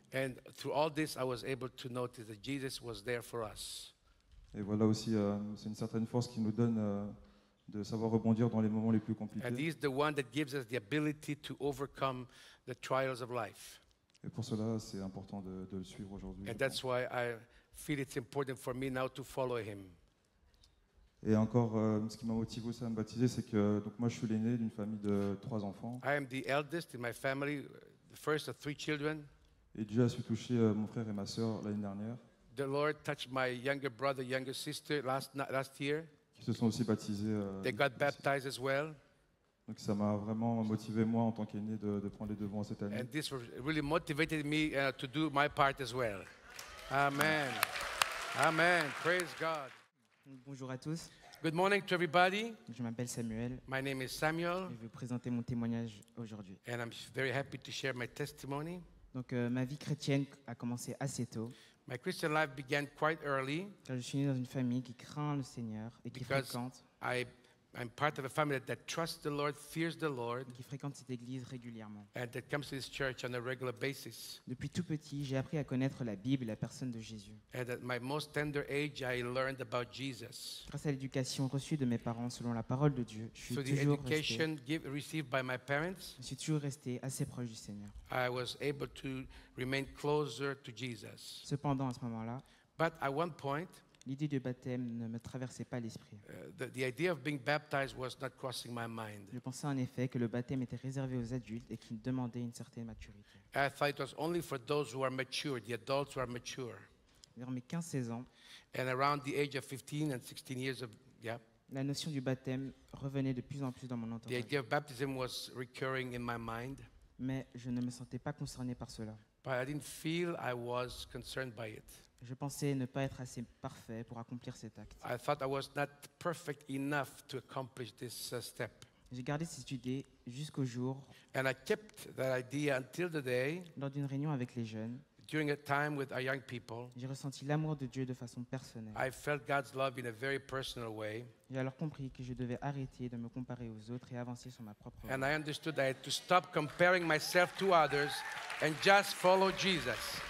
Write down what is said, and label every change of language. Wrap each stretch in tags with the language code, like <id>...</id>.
<en>And through all this, I was able to notice that Jesus was there for us.</en> <fr>Et voilà aussi, c'est une certaine force qui nous donne de savoir rebondir dans les moments les plus</fr> <en>And</en> <fr>compliqués.</fr> <en>He's the one that gives us the ability to overcome the trials of life.</en> <fr>Et pour cela, c'est important de le suivre aujourd'hui. je</fr> <en>And that's</en> <fr>pense.</fr> <en>why I feel it's important for me now to follow Him.</en> <fr>Et encore, ce qui m'a motivé aussi à me baptiser, c'est que donc moi, je suis l'aîné d'une famille de 3 enfants.</fr> <en>I am the eldest in my family, the first of 3 children.</en> <fr>Et Dieu a su toucher mon frère et ma sœur l'année dernière,</fr> <en>The Lord touched my younger brother, younger sister last year.</en> <fr>qui se sont aussi baptisés.</fr> <en>They got baptized as well.</en> <fr>Donc ça m'a vraiment motivé, moi, en tant qu'aîné, de prendre les devants cette année.</fr> <en>And this really motivated me to do my part as well. Amen. Amen. Praise God.</en> <fr>Bonjour à tous,</fr> <en>Good morning to everybody.</en> <fr>je m'appelle Samuel</fr> <en>My name is Samuel,</en> <fr>et je vais vous présenter mon témoignage aujourd'hui.</fr> <en>and I'm very happy to share my testimony.</en> <fr>Donc ma vie chrétienne a commencé assez tôt,</fr> <en>My Christian life began quite early.</en> <fr>car je suis né dans une famille qui craint le Seigneur et qui</fr> <en>Because</en> <fr>fréquente</fr> <en>I'm part of a family that trusts the Lord, fears the Lord,</en> <fr>cette église régulièrement.</fr> <en>and that comes to this church on a regular basis.</en> <fr>Depuis tout petit, j'ai appris à connaître la Bible et la personne de Jésus.</fr> <en>And at my most tender age, I learned about Jesus.</en> <fr>Grâce à l'éducation reçue de mes parents selon la parole de Dieu, je</fr> <en>Through the education received by my parents,</en> <fr>suis toujours resté assez proche du Seigneur.</fr> <en>I was able to remain closer to Jesus.</en> <fr>Cependant, à ce moment-là,</fr> <en>But at one point,</en> <fr>l'idée du baptême ne me traversait pas l'esprit.</fr> <en>the idea of being baptized was not crossing my mind.</en> <fr>Je pensais en effet que le baptême était réservé aux adultes et qu'il demandait une certaine maturité.</fr> <en>I thought it was only for those who are mature, the adults who are mature.</en> <fr>Vers mes 15-16 ans,</fr> <en>And around the age of 15 and 16 years of,</en> <fr>la notion du baptême revenait de plus en plus dans mon</fr> <en>the</en> <fr>entourage.</fr> <en>idea of baptism was recurring in my mind.</en> <fr>Mais je ne me sentais pas concerné par cela.</fr> <en>But I didn't feel I was concerned by it.</en> <fr>Je pensais ne pas être assez parfait pour accomplir cet acte.</fr> <en>I thought I was not perfect enough to accomplish this step.</en> <fr>J'ai gardé cette idée jusqu'au jour,</fr> <en>And I kept that idea until the day,</en> <fr>lors d'une réunion avec les jeunes,</fr> <en>during a time with our young people,</en> <fr>j'ai ressenti l'amour de Dieu de façon personnelle.</fr> <en>I felt God's love in a very personal way.</en> <fr>J'ai alors compris que je devais arrêter de me comparer aux autres et avancer sur ma propre voie.</fr> <en>And I understood I had to stop comparing myself to others and just follow Jesus.</en>